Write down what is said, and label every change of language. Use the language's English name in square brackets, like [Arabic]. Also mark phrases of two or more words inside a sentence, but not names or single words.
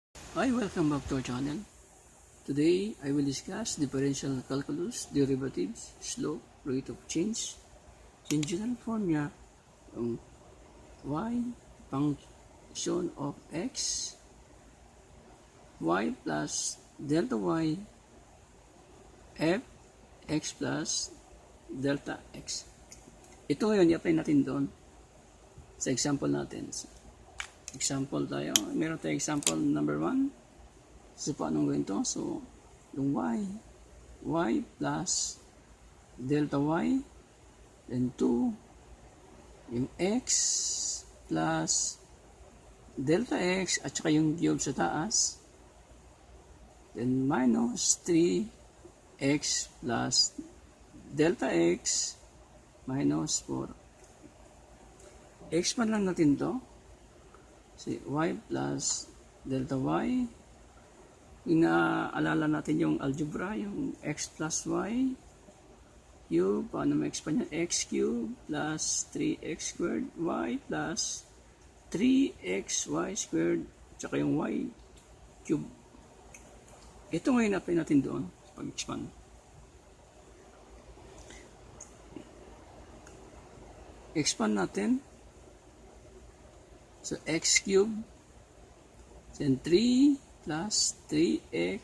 [English] Hi, welcome back to our channel. Today, I will discuss differential calculus, derivatives, slope, rate of change, general formula, y, function of x, y plus delta y, f, x plus delta x. [Filipino] Ito ngayon, i-apply natin doon sa example natin. Example tayo. Meron tayo example number 1. So, paano gawin ito? So, yung [English] y plus delta y, [Filipino] then 2, yung [English] x plus delta x, [Filipino] at saka yung cube sa taas, [English] then minus 3x plus delta x minus 4. [Filipino] Expand lang natin to. Si [English] y plus delta y. [Filipino] Inaalala natin yung algebra, yung [English] x plus y cube. [Filipino] Paano ma-expand yan? [English] X cube plus 3x squared y plus 3xy squared tsaka yung y cube. [Filipino] Ito ngayon apply natin doon sa pag-expand. Expand natin. [English] So, x cube, then 3 plus 3x.